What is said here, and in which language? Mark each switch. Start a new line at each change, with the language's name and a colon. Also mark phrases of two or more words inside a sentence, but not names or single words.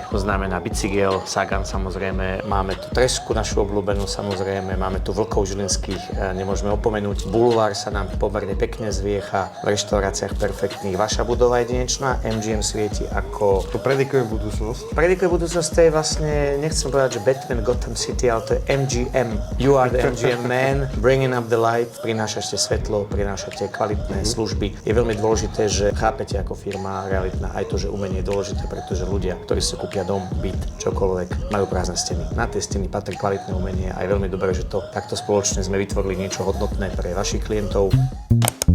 Slovak: To znamená bicykel, Sagan samozrejme, máme tu Tresku našu obľúbenú samozrejme, máme tu vlkov žilinských, nemôžeme opomenúť. Bulvár sa nám pomerne pekne zviecha, v reštauráciách perfektných. Vaša budova jedinečná, MGM svieti ako... To predikuje budúcnosť. Predikuje budúcnosť, to je vlastne, nechcem povedať, že Batman Gotham City, ale to je MGM.
English: You are the MGM man, bringing up the light,
Slovak: prinášate svetlo, prinášate kvalitné služby. Je veľmi dôležité, že chápete ako firma realitná aj to, že umenie je dôležité, pretože ľudia, ktorí si kúpia dom, byt, čokoľvek, majú prázdne steny. Na tie steny patrí kvalitné umenie a je veľmi dobré, že to takto spoločne sme vytvorili niečo hodnotné pre vašich klientov.